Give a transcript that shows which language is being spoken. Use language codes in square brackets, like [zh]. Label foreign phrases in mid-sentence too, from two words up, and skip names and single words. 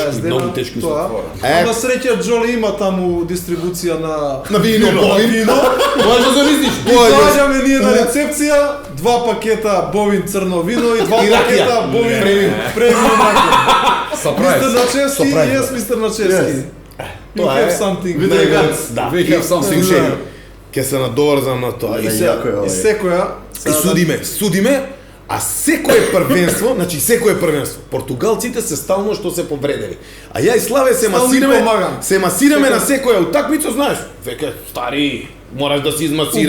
[mk] 20 дена, многу тешки тоа. Е. На среќа Джоли има таму дистрибуција На вино, Бовин. вино. Може да замислиш? И доаѓаме ние на рецепција, 2 пакета Бовин црно вино и 2 И ракија. пакета Бовин Премиум. премиум ракија. Сапрајз. Мистер Начевски, [en] Surprise. [mk] yes, мистер Начевски. [en] Yes. You [mk] Тоа [en] have [mk] е. [en] something. [mk] Виде [en] very [mk] га. [en] good. [mk] Да. [en] We have something. [mk] Слушај, ќе се надоврзам на тоа. И И се јако е И ова. секоја и судиме, а секое првенство, значи секое првенство. Португалците се стално што се повредени. А ја и Славе се Стално им масираме, помагам. се масираме на секоја утакмица, знаеш. Веќе стари, Мораш да си измасираш,